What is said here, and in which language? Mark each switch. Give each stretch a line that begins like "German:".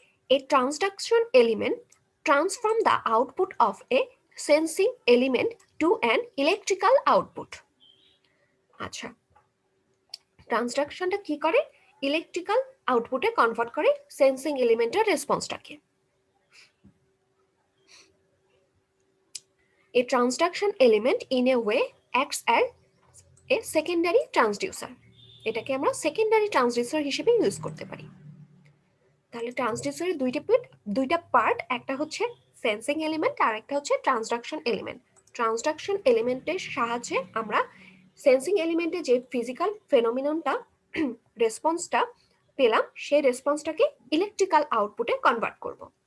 English: A transduction element transform the output of a sensing element to an electrical output.
Bangla: আচ্ছা, ট্রান্সডাকশনটা কি করে? Electrical আউটপুটে convert করে sensing এলিমেন্টের রেসপন্সটাকে।
English: A transduction element in a way acts as a secondary transducer.
Bangla: এটাকে আমরা secondary transducer হিসেবে use করতে পারি। তাহলে ট্রান্সডিউসারের দুইটা পার্ট, একটা হচ্ছে সেন্সিং এলিমেন্ট আর একটা হচ্ছে ট্রান্সডাকশন এলিমেন্ট। ট্রান্সডাকশন এলিমেন্টের সাহায্যে আমরা সেন্সিং এলিমেন্টে যে ফিজিক্যাল ফেনোমিননটা রেসপন্সটা পেলাম, সেই রেসপন্সটাকে ইলেকট্রিক্যাল আউটপুটে কনভার্ট করব।